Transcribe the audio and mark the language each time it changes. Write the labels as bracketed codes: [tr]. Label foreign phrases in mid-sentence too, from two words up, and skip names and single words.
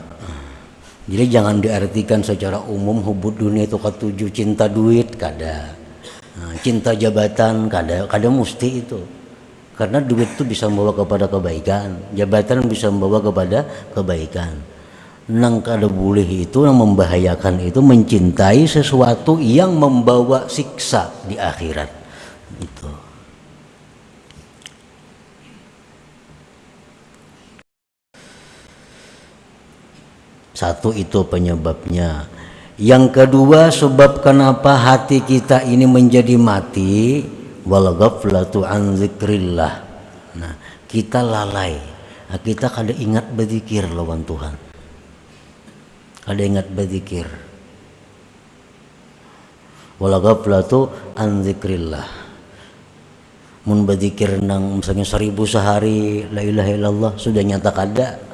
[id] Jadi jangan diartikan secara umum hubbud dunia itu ketujuh cinta duit, kada. Cinta jabatan, kada mesti itu. Karena duit itu bisa membawa kepada kebaikan, jabatan bisa membawa kepada kebaikan. Nang kada boleh itu, yang membahayakan itu mencintai sesuatu yang membawa siksa di akhirat. Itu. Satu itu penyebabnya. Yang kedua sebab kenapa hati kita ini menjadi mati, [ar] wal ghaflatu an dzikrillah. [id] Nah, kita lalai. [bjn] Kita kada ingat berzikir lawan Tuhan. Kada ingat berzikir. [ar] Wal ghaflatu an dzikrillah. [bjn] Mun berzikir nang misalnya 1000 sehari [ar] la ilaha illallah [bjn] sudah nyata kada.